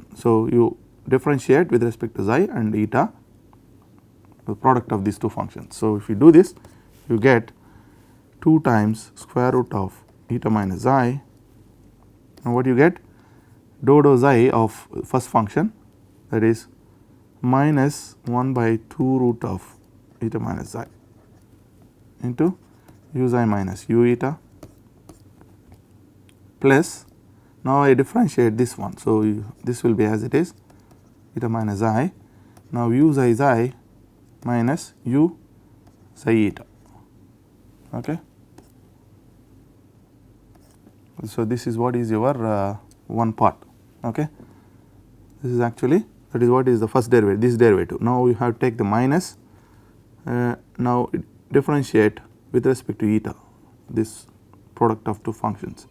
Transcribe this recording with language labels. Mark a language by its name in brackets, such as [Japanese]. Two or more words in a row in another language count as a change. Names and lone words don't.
[English] So, you differentiate with respect to xi and eta, the product of these two functions. So, if you do this, you get 2 times square root of eta minus I, and what you get, dou xi of first function, that is minus 1 by 2 root of eta minus xi into u xi minus u eta plus, now I differentiate this one. So, this will be as it is, eta minus I, now u xi minus u xi eta. Okay. So, this is what is your one part. Okay. This is actually, that is what is the first derivative, this derivative. Now, you have to take the minus, now differentiate with respect to eta, this product of two functions.